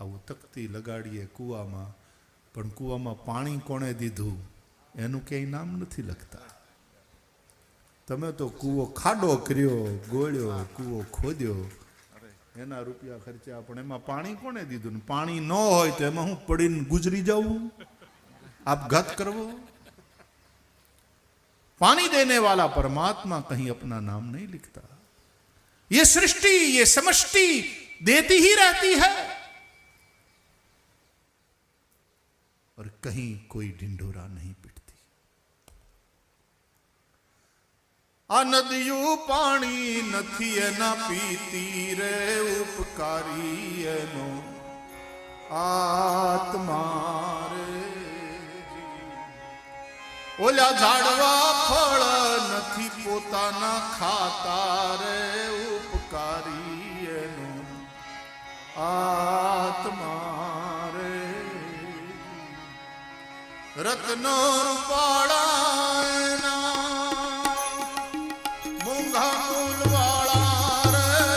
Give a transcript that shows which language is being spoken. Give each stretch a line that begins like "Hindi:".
Gujarati: આવું તકતી લગાડીએ કૂવામાં, પણ કૂવામાં પાણી કોણે દીધું એનું ક્યાંય નામ નથી લખતા। તમે તો કૂવો ખાડો કર્યો, ગોળ્યો, કૂવો ખોદ્યો, એના રૂપિયા ખર્ચ્યા, પણ એમાં પાણી કોણે દીધું? પાણી ન હોય તો એમાં હું પડીને ગુજરી જાઉં, આપઘાત કરવો?
Hindi: पानी देने वाला परमात्मा कहीं अपना नाम नहीं लिखता। ये सृष्टि, ये समष्टि देती ही रहती है, और कहीं कोई ढिंढोरा नहीं पिटती।
Gujarati: आ नदियों पानी नथी एना पीती रे, उपकारी एनो आत्मा रे। ઓલા ઝાડવા ફળ નથી પોતાના ખાતા રે ઉપકારી એનું આત્મા રે રત્નો રૂપાળા એના મૂંગા ફૂલવાળા રે